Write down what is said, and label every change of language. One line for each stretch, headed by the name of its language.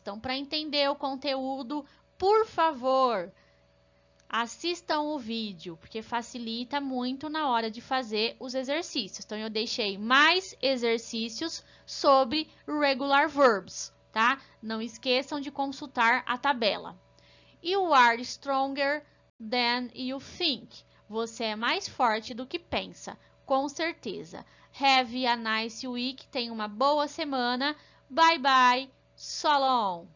Portuguese: Então, para entender o conteúdo, por favor, assistam o vídeo, porque facilita muito na hora de fazer os exercícios. Então, eu deixei mais exercícios sobre regular verbs, tá? Não esqueçam de consultar a tabela.
English: You are stronger than you think.
Portuguese: Você é mais forte do que pensa, com certeza.
English: Have a nice week.
Portuguese: Tenha uma boa semana.
English: Bye bye. So long.